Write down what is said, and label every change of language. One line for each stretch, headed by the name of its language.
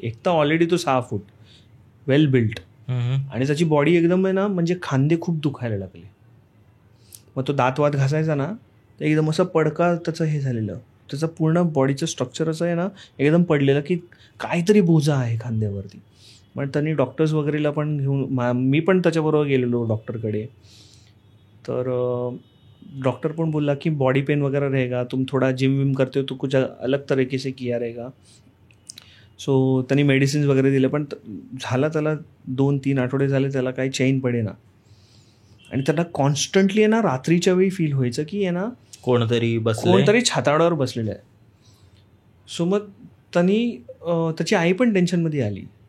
Marathi: एक तर ऑलरेडी तो 6 फूट वेल बिल्ट, आणि त्याची बॉडी एकदम आहे ना म्हणजे खांदे खूप दुखायला लागले. मग तो दात घासायचा ना तर एकदम असं पडका त्याचं हे झालेलं, त्याचं पूर्ण बॉडीचं स्ट्रक्चर असं आहे ना एकदम पडलेलं की काहीतरी बोजा आहे खांद्यावरती. मग त्यांनी डॉक्टर्स वगैरेला पण घेऊन, मी पण त्याच्याबरोबर गेलेलो डॉक्टरकडे. तर डॉक्टर पण बोलला की
Hindi: बॉडी पेन वगैरह रहेगा, तुम थोड़ा जिम विम करते हो तो कुछ अलग तरीके से किया रहेगा.
Marathi: सो त्यांनी मेडिसिन्स वगैरे दिले, पण झाला त्याला 2-3 आठवडे झाले त्याला काही चैन पडेना. आणि त्याला कॉन्स्टंटली आहे ना रात्रीच्या वेळी फील व्हायचं की आहे ना कोणतरी छाताडावर बसलेलं आहे. सो मग त्याची आई पण टेन्शनमध्ये आली.